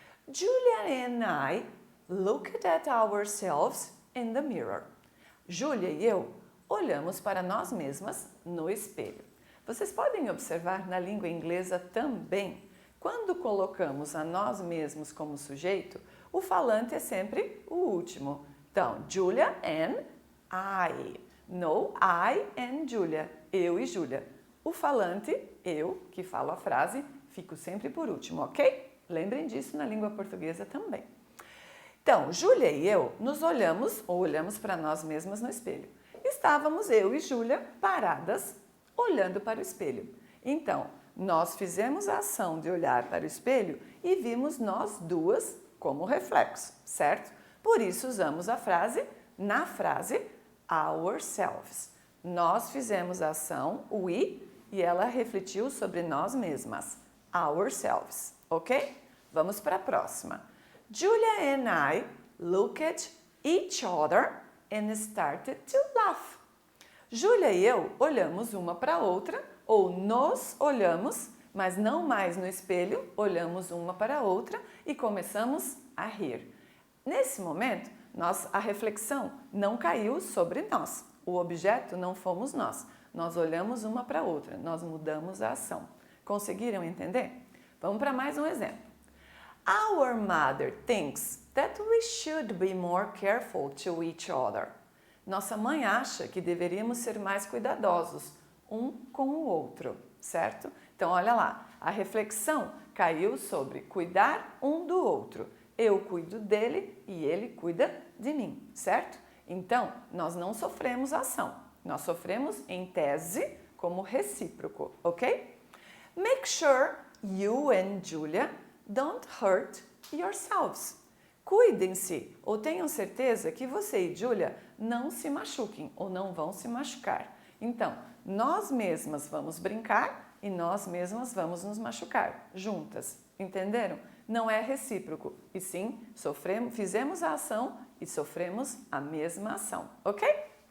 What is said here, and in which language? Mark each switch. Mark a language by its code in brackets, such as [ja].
[en] Julia and I looked at ourselves in the mirror. [pt] Julia e eu olhamos para nós mesmas no espelho. Vocês podem observar na língua inglesa também, quando colocamos a nós mesmos como sujeito, o falante é sempre o último. [en] Então, Julia and I. No, I and Julia. [pt] Eu e Julia. O falante, eu, que falo a frase, fico sempre por último, ok? Lembrem disso na língua portuguesa também. Então, Júlia e eu nos olhamos, ou olhamos para nós mesmas no espelho. Estávamos eu e Júlia paradas, olhando para o espelho. Então, nós fizemos a ação de olhar para o espelho e vimos nós duas como reflexo, certo? Por isso usamos a frase, na frase, ourselves. Nós fizemos a ação, we, e ela refletiu sobre nós mesmas, ourselves, ok? Vamos para a próxima. [en] Julia and I looked at each other and started to laugh. [pt] Júlia e eu olhamos uma para a outra, ou nos olhamos, mas não mais no espelho, olhamos uma para a outra e começamos a rir. Nesse momento, a reflexão não caiu sobre nós. O objeto não fomos nós. Nós olhamos uma para a outra, nós mudamos a ação. Conseguiram entender? Vamos para mais um exemplo. [en] Our mother thinks that we should be more careful to each other. [pt] Nossa mãe acha que deveríamos ser mais cuidadosos um com o outro, certo? Então, olha lá, a reflexão caiu sobre cuidar um do outro. Eu cuido dele e ele cuida de mim, certo? Então, nós não sofremos ação. Nós sofremos em tese como recíproco, ok? [en] Make sure you and Julia don't hurt yourselves. [pt] Cuidem-se ou tenham certeza que você e Julia não se machuquem ou não vão se machucar. Então, nós mesmas vamos brincar e nós mesmas vamos nos machucar juntas. Entenderam? Não é recíproco, e sim, fizemos a ação e sofremos a mesma ação, ok?